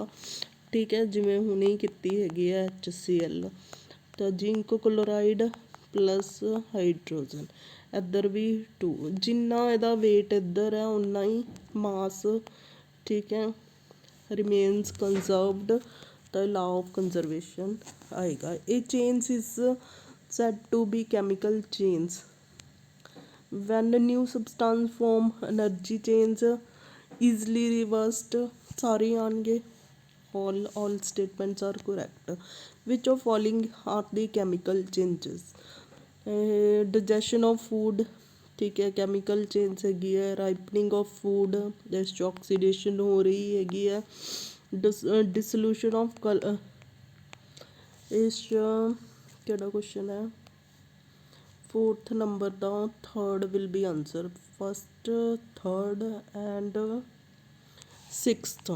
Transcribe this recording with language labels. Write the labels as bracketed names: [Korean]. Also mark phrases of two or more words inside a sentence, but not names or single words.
[Punjabi] ਠੀਕ ਹੈ, ਜਿਵੇਂ ਹੁਣੇ ਕੀਤੀ ਹੈਗੀ ਹੈ HCl, ਤਾਂ [English] zinc chloride plus hydrogen, [Punjabi] ਇੱਧਰ ਵੀ 2, ਜਿੰਨਾ ਇਹਦਾ ਵੇਟ ਇੱਧਰ ਹੈ ਉਨਾ ਹੀ ਮਾਸ। ਠੀਕ ਹੈ, [English] remains conserved, [Punjabi] ਤਾਂ [English] law of conservation [Punjabi] ਆਏਗਾ। [English] ਇਹ change is said to be chemical chains. When a new substance form, energy change easily reversed, [Punjabi] ਸਾਰੇ ਆਉਣਗੇ। [English] all statements are correct. Which of following are the chemical changes? Digestion of food, [Punjabi] ਠੀਕ ਹੈ, [English] chemical change [Punjabi] ਹੈਗੀ ਹੈ। [English] ripening of food, [Punjabi] ਇਸ 'ਚ ਆਕਸੀਡੇਸ਼ਨ ਹੋ ਰਹੀ ਹੈਗੀ ਹੈ। [English] dissolution of [Punjabi] ਇਸ 'ਚ ਕਿਹੜਾ ਕੁਐਸਚਨ ਹੈ, 4th ਨੰਬਰ ਦਾ 3rd [English] will be answer, [Punjabi] 1st 3rd ਐਂਡ 6th।